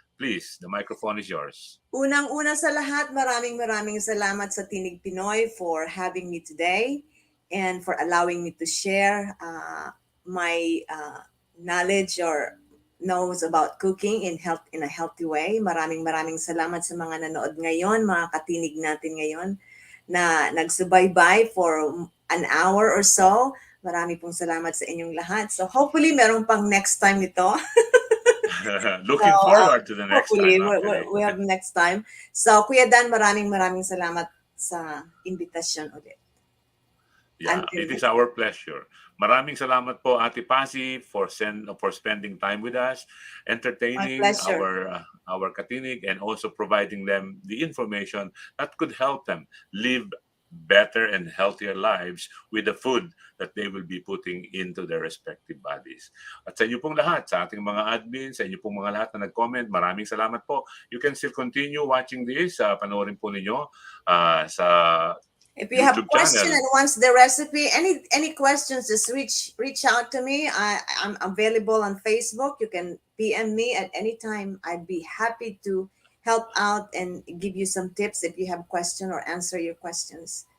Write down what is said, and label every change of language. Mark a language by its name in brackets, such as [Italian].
[English] Please, the microphone is yours. [Filipino] Unang-una sa lahat, maraming salamat sa Tinig Pinoy [English] for having me today and for allowing me to share my knowledge or knows about cooking in a healthy way. [Filipino] Maraming salamat sa mga nanood ngayon, mga katinig natin ngayon na nagsubaybay [English] for an hour or so. [Filipino] Marami pong salamat sa inyong lahat. So hopefully meron pang next time ito. [English] Looking forward to the next hopefully, time. Actually. we have next time. So, Kuya Dan, [Filipino] maraming salamat sa invitation ulit. [English] Yeah, it is our pleasure. [Filipino] Maraming salamat po, Ate Pazzie, [English] for spending time with us, entertaining our katinig, and also providing them the information that could help them live better and healthier lives with the food that they will be putting into their respective bodies. [Filipino] At sa inyo pong lahat, sa ating mga admins, sa inyo pong mga lahat na nag-comment, maraming salamat po. [English] You can still continue watching this. [Filipino] Panoorin po ninyo sa [English] if you have a question channel. and wants the recipe, any questions, just reach out to me. I'm available on Facebook. You can PM me at any time. I'd be happy to help out and give you some tips if you have a question or answer your questions.